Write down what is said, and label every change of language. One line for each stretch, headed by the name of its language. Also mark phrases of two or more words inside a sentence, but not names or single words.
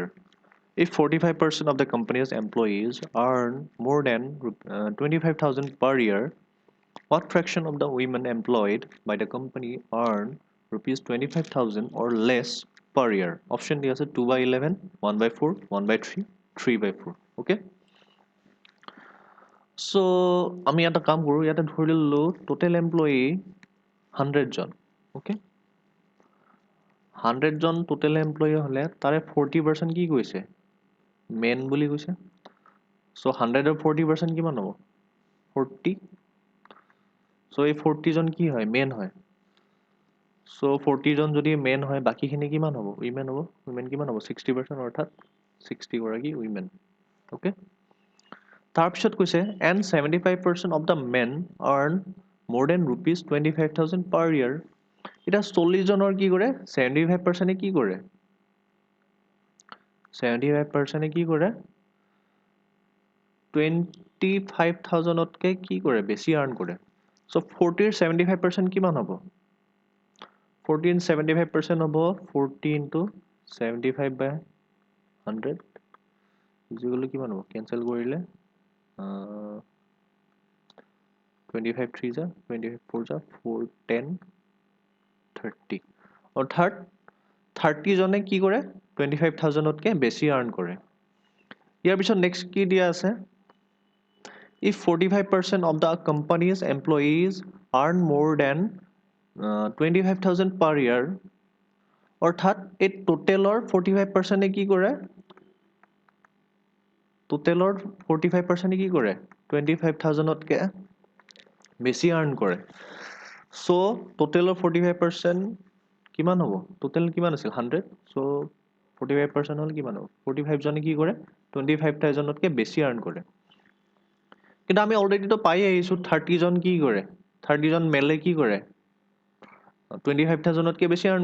English: If 45% of the company's employees earn more than 25,000 per year, what fraction of the women employed by the company earn rupees 25,000 or less per year? Option D is 2 by 11, 1 by 4, 1 by 3, 3 by 4. Okay? So,
Assamese: আমি এটা কাম কৰো ইয়াতে ধৰি ললো
English: total employee
Assamese: 100 জন ওকে 100 জন
English: total employee
Assamese: হলে তাৰে 40% কি কৈছে মেন বুলি কৈছে সো 100 ৰ 40% কিমান হ'ব 40 সো এই 40 জন কি হয় মেন হয় সো 40 জন যদি মেন হয় বাকিখিনি কিমান হ'ব উইমেন কিমান হ'ব 60% অৰ্থাৎ 60 গৰাকী
English: women okay
Assamese: তাৰপিছত কৈছে
English: and 75% of the men earn more than rupees 25,000 per year
Assamese: এটা 40 জনৰ কি কৰে 75% কি কৰে 75% কি কৰে 25,000 তকে কি কৰে বেছি আৰ্ন কৰে সো 40 ৰ 75% কিমান হ'ব 40 in 75% হ'ব 40 into 75 by 100 ইকুৱেল কিমান হ'ব কেনসেল কৰিলে 25 3 जा 25 4 जा 4 10 30 অৰ্থাৎ 30 জনে কি কৰে 25,000 তকে বেছি আৰ্ন কৰে ইয়াৰ পিছত নেক্সট কি দিয়া আছে
English: if 45% of the company's employees earn more than 25,000 per year
Assamese: অৰ্থাৎ এই টোটেলৰ 45% কি কৰে টোটেলৰ 45% কি কৰে 25,000 তকে বেছি আৰ্ন কৰে সো টোটেলৰ 45% কিমান হ'ব টোটেল কিমান আছিল 100 সো 45% হ'ল কিমান হ'ব 45 জনে কি কৰে 25,000 তকে বেছি আৰ্ন কৰে কিন্তু আমি অলৰেডি তো পাই আহিছো 30 জন কি কৰে 30 জন মেলে কি কৰে 25,000 তকে বেছি আৰ্ন